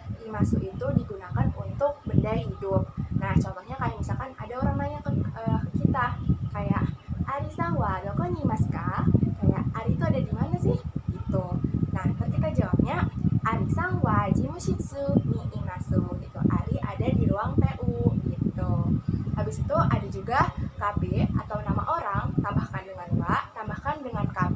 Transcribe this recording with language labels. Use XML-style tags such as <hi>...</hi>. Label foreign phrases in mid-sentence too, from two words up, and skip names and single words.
<id>imasu itu digunakan untuk benda hidup. Nah, contohnya kayak misalkan ada orang nanya ke kita, kayak</id> <ja>アリさんはどこにいますか?</ja> <id>Kayak Ari itu ada di mana sih? Gitu. Nah, ntar kita jawabnya</id> <ja>アリさんは事務室にいます.</ja> <id>Gitu. Ari ada di ruang TU. Gitu. Habis itu ada juga KB atau nama orang, tambahkan dengan wa, tambahkan dengan KB.</id>